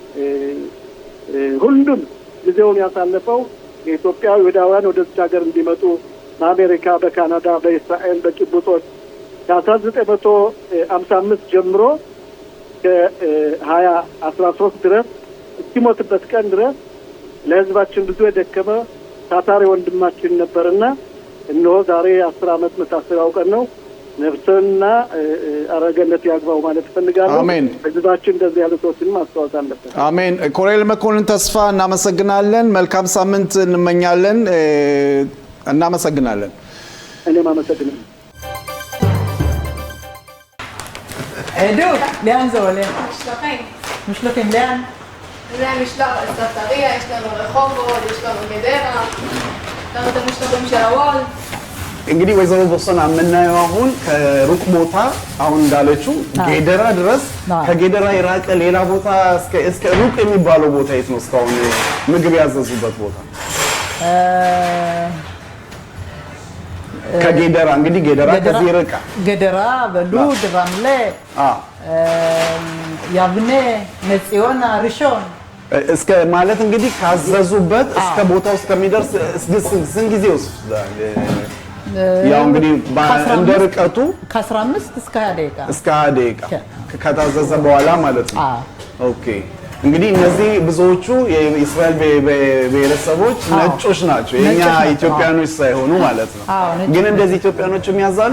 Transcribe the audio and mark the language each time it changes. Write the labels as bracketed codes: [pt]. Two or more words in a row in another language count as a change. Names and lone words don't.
[am] ሁሉም ጊዜውን ያሳለፈው የኢትዮጵያ ይሁዳውያን ወደዚህ ሀገር እንዲመጡ በአሜሪካ፣ በካናዳ፣ በእስራኤል በቂቡጾች ከ1955 ጀምሮ ከ2013 ድረስ እስኪሞትበት ቀን ድረስ ለህዝባችን ብዙ የደከመ ታታሪ ወንድማችን ነበርና እነሆ ዛሬ 10 አመት መታሰቢያው ቀን ነው። ነፍስና አረገነት ያግባው ማለት ፈልጋለሁ። አሜን። ህዝባችን እንደዚህ ያሉ ሰዎችን ማስተዋወቅ አለበት። አሜን። ኮሎኔል መኮንን ተስፋ እናመሰግናለን። መልካም ሳምንት እንመኛለን። እናመሰግናለን። እኔም አመሰግናለሁ። [he] עדות, לאן זה עולה? משלוחים, לאן? זה המשלוח לספטריה, יש לנו רחובות, יש לנו גדרה, יש לנו את המשלוחים של הוול. [am] እንግዲህ ወይዘሮ ቦሶና የምናየው አሁን ከሩቅ ቦታ አሁን እንዳለችው ጌደራ ድረስ ከጌደራ የራቀ ሌላ ቦታ እስከ ሩቅ የሚባለው ቦታ የት ነው? እስካሁን ምግብ ያዘዙበት ቦታ ከጌደራ እንግዲህ ጌደራ ከዚህ ርቃ ገደራ በሉድ רמלה יבנה נס ציונה ראשון እስከ ማለት እንግዲህ ካዘዙበት እስከ ቦታው እስከሚደርስ ስንት ጊዜ ይወስዳል? ያው እንግዲህ እንደ ርቀቱ ከ15 እስከ 20 ደቂቃ እስከ 20 ደቂቃ ከታዘዘ በኋላ ማለት ነው። ኦኬ እንግዲህ እነዚህ ብዙዎቹ የእስራኤል ብሔረሰቦች ነጮች ናቸው፣ የኛ ኢትዮጵያኖች ሳይሆኑ ማለት ነው። ግን እንደዚህ ኢትዮጵያኖችም ያዛሉ